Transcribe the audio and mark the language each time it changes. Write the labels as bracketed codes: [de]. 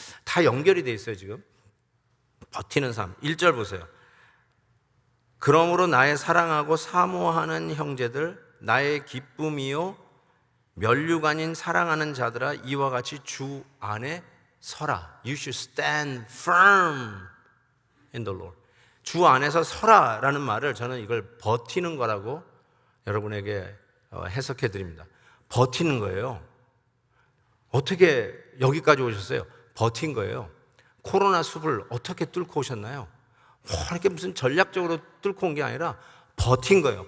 [ko] 다 연결이 돼 있어요, 지금. 버티는 삶. 1절 보세요. 그러므로 나의 사랑하고 사모하는 형제들, 나의 기쁨이요 면류관인 사랑하는 자들아, 이와 같이 주 안에 서라. [en] You should stand firm in the Lord. [ko] 주 안에서 서라라는 말을 저는 이걸 버티는 거라고 여러분에게 해석해 드립니다. 버티는 거예요. 어떻게 여기까지 오셨어요? 버틴 거예요. 코로나 숲을 어떻게 뚫고 오셨나요? 이렇게 무슨 전략적으로 뚫고 온 게 아니라 버틴 거예요.